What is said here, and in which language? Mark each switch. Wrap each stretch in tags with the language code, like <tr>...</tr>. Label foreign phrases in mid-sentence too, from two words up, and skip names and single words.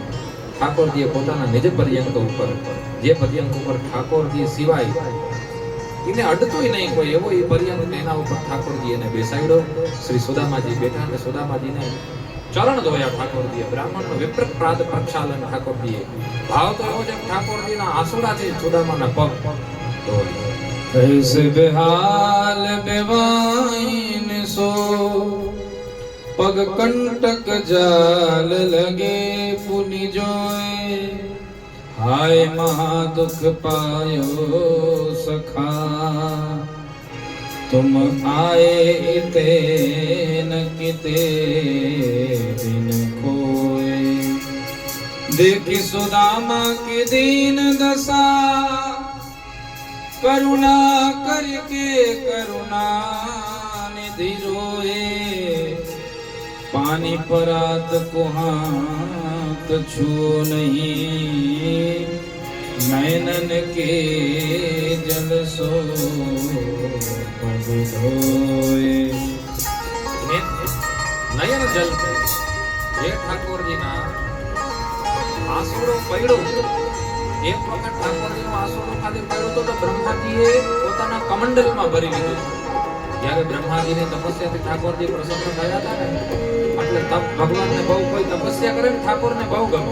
<gu>ઠાકોરજીએ પોતાના નિજ પર્યંત ઉપર, જે પર્યંત ઉપર ઠાકોરજી સિવાય એને અડતોય નહીં કોઈ, એવો એ પર્યંત એના ઉપર ઠાકોરજી એને બેસાડ્યો. શ્રી સુદામાજી બેઠા અને સુદામાજીને ચરણ ધોયા ઠાકોરજીએ. બ્રાહ્મણનો વિપ્રપ્રાદ પ્રક્ષાલન ઠાકોરજીએ. ભાવ તો એવો છે કે ઠાકોરજીના આંસુડાથી સુદામાના પગ ધોયા.</gu> <bra>ऐसे बेहाल बेवाइन सो पग कंटक जाल लगे पुनि जोए हाय महा दुख पायो सखा तुम आए ते न किते दिन कोय देखी सुदामा की दीन दशा करुणा करके करुणा निधि रोए पानी परात को हाथ छू नहीं नैनन के जल सो पग धोए.</bra> <gu>નયન જલ જે ઠાકોરજીના આંસુડો પડ્યો, એક વખત ઠાકોરજીનો આંસુડો ખાલી પડ્યો તો બ્રહ્માજીએ પોતાના કમંડલમાં ભરી લીધું. જ્યારે બ્રહ્માજીની તપસ્યાથી ઠાકોરજી પ્રસન્ન થયા હતા ને, એટલે તપ ભગવાનને બહુ, કોઈ તપસ્યા કરે ને ઠાકોરને બહુ ગમે.</gu>